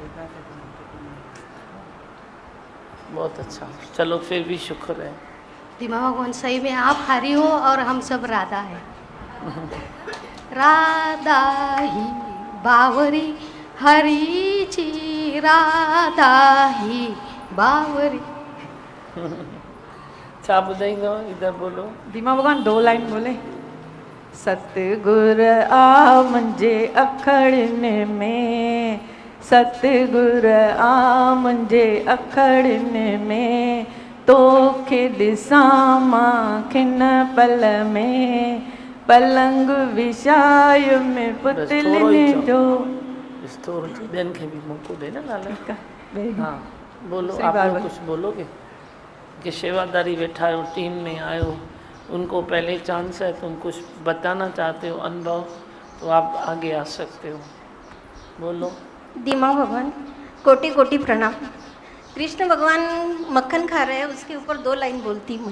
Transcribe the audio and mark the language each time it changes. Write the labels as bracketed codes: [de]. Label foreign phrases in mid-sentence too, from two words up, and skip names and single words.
[hi] बहुत अच्छा, चलो फिर भी शुक्र है। दिमा भगवान सही में आप हरि हो और हम सब राधा है। [mr] राधा ही बावरी हरीची, राधा ही बावरी। [sd] छा ॿुधाईंदो, [hi] इधर बोलो। दिमा भगवान 2 लाइन बोले। [sd] सतगुर आ मुंहिंजे अखड़नि में, सतगुर आ मुंहिंजे अखड़नि में, तोखे ॾिसां मां खिन पल में, पलंग विछायो में पुतलिन जो। ॿियनि खे भी मौक़ो दे ना लाल। [hi] हाँ बोलो, दूसरी आप बार लोग बोलो। कुछ बोलोगे कि सेवादारी बैठा हो, टीम में आयो, उनको पहले चांस है, तुम कुछ बताना चाहते हो अनुभव, तो आप आगे आ सकते हो, बोलो। दिमा भगवान कोटि कोटि प्रणाम। कृष्ण भगवान मक्खन खा रहे हैं, उसके ऊपर 2 लाइन बोलती हूँ।